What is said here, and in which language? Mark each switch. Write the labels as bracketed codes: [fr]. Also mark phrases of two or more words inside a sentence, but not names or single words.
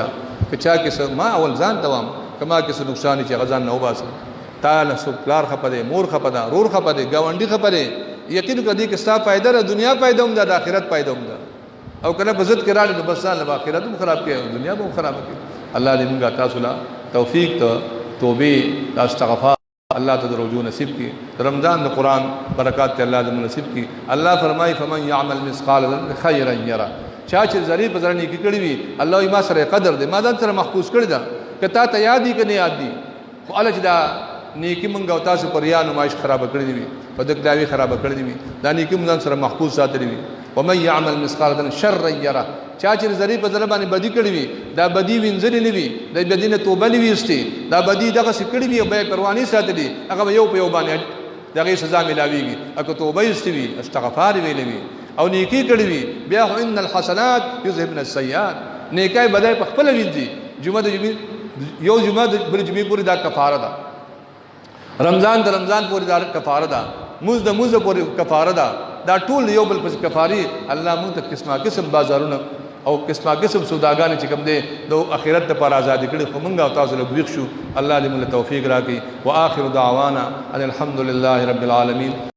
[ps] ده که چا کې ما اول ځان ته وایم که ما کې څه نقصان چې هغه ځان نه وباسم تا نه څوک پلار خفه دی مور خفه ده رور خفه دی ګاونډي خفه دی یقین وکړه دې کې ستا فایده ده دنیا فایده هم ده د آخرت فایده هم ده او که نه په ضد کې راغلې نو بس ځان له آخرت هم خراب کړي او دنیا به هم خرابه کړي الله دې موږ تاسو له توفیق ته توبې د استغفار الله ته د رجوع نصیب کړي رمضان د قرآن برکات ته الله دې نصیب کړي الله فرمایي [ar] فمن يعمل مثقال ذره خيرا يره [ps] چا چې ذرې په ذره نیکي کړې وي الله یې ما سره قدر دی ما ځان سره محفوظ کړی ده که تا ته یاد دي که نه یاد دي خو هله چې دا نیکي مونږ او تاسو پر ریا نمایش خرابه کړې وي په دکداوي خرابه کړې وي دا نیکي مونږ ځان سره محفوظ ساتلې وي [ar] ومن يعمل مثقال ذره شرا يره [ps] چا چې ذرې په ذره باندې بدي کړې وي دا بدي وینځلې نه وي د بدي نه توبه نه وي ایستې دا بدي دغسې کړې وي او بیا یې پروا نه ساتلې هغه به یو په یو باندې د هغې سزا ملاویږي که توبه ایستې وي استغفار یې ویلې وي او نیکی کړې وي بیا خو [ar] ان الحسنات یذهبن السیئات [ps] نیکۍ بدی په خپله وینځي جمعه د جمعې یو جمعه د بلې جمعې پورې دا کفاره ده رمضان د رمضان پورې دا کفاره ده مونځ د مونځ پورې کفاره ده دا ټول یو بل پسې کفاري الله مونږ ته قسمه قسم بازارونه او قسمه قسم سوداګانې چې کوم دی د آخرت دپاره ازادي کړي خو مونږ او تاسو له ویښ شو الله دې موږ له توفیق راکړي [ar] واخر دعوانا ان الحمد لله رب العالمین